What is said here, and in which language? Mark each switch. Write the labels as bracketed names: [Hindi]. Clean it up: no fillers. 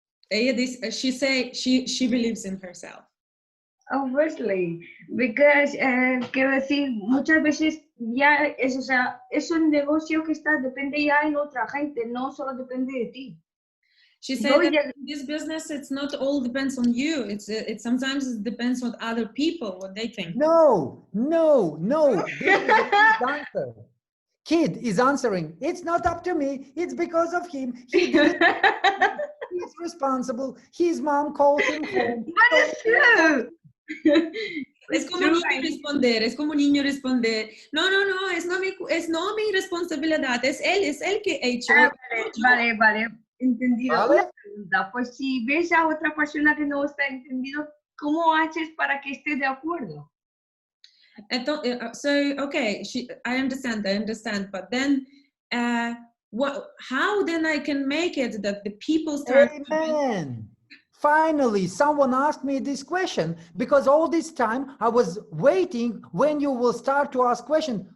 [Spanish] Ella dice, [English] she believes in herself. [Spanish] Obviously, because, quiero decir, muchas veces ya es, o sea, es un negocio que depende ya en otra gente, no solo depende de ti. [English] She said that in this business, it's not all depends on you. It sometimes it depends on other people, what they think. No. This is the kid's answer. Kid is answering. It's not up to me. It's because of him. He didn't. He's responsible. His mom called him home. But it's true. [Spanish] Es como niño responder, no, es no mi responsabilidad, es él que ha hecho. Vale, entendido. ¿Vale? Una pregunta, pues si ves a otra persona que no está entendido, ¿cómo haces para que esté de acuerdo? [English] So, okay, I understand, but then, how then I can make it that the people start. Amen. Finally, someone asked me this question, because all this time I was waiting when you will start to ask questions.